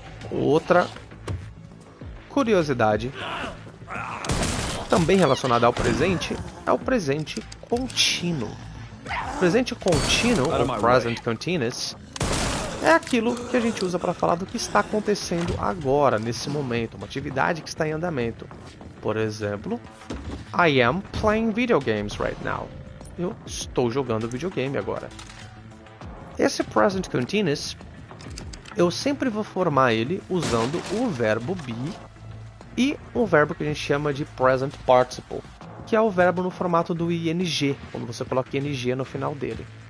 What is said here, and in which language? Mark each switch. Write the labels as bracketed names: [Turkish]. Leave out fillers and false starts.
[Portuguese] Outra curiosidade, também relacionada ao presente, é o presente contínuo. O presente contínuo, ou present continuous, é aquilo que a gente usa para falar do que está acontecendo agora, nesse momento, uma atividade que está em andamento. Por exemplo, [English] I am playing video games right now. [Portuguese] Eu estou jogando videogame agora. Esse present continuous, eu sempre vou formar ele usando o verbo be e um verbo que a gente chama de present participle, que é o verbo no formato do ing, quando você coloca ing no final dele.